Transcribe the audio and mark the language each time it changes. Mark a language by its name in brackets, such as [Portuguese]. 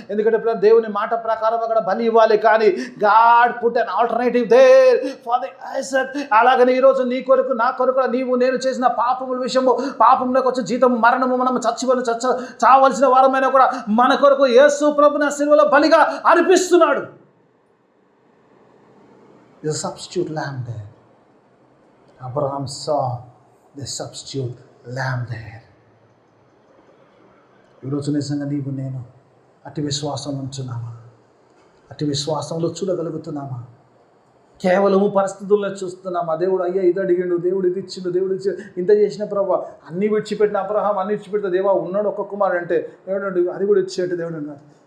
[Telugu] ఎందుకంటే పిల్లలు దేవుని మాట ప్రకారం అక్కడ బలి ఇవ్వాలి, కానీ [English] God put an alternative there for the Isaac. [Telugu] అలాగని ఈరోజు నీ కొరకు నా కొరకు నీవు నేను చేసిన పాపముల విషయము, పాపంలోకి వచ్చే జీతం మరణము, మనం చావలసిన వారమైనా కూడా మన కొరకు యేసు ప్రభుని సిలువలో బలిగా అర్పిస్తున్నాడు. [English] The substitute lamb there. Abraham saw the substitute lamb there. [Telugu] ఈరోజు నిజంగా నీవు నేను అతి విశ్వాసం ఉంచున్నామా? అతి విశ్వాసంలో చూడగలుగుతున్నామా? కేవలము పరిస్థితుల్లో చూస్తున్నామా? దేవుడు అయ్యా ఇది అడిగిండు, దేవుడు ఇది ఇచ్చిండు, దేవుడు ఇచ్చి ఇంత చేసిన ప్రభావ అన్నీ విడిచిపెట్టిన అబ్రహాం అన్ని విడిచిపెడితే దేవా ఉన్నాడు ఒక్క కుమారుడు అంటే దేవుడు అది కూడా ఇచ్చేట్టు దేవుడు అన్నాడు.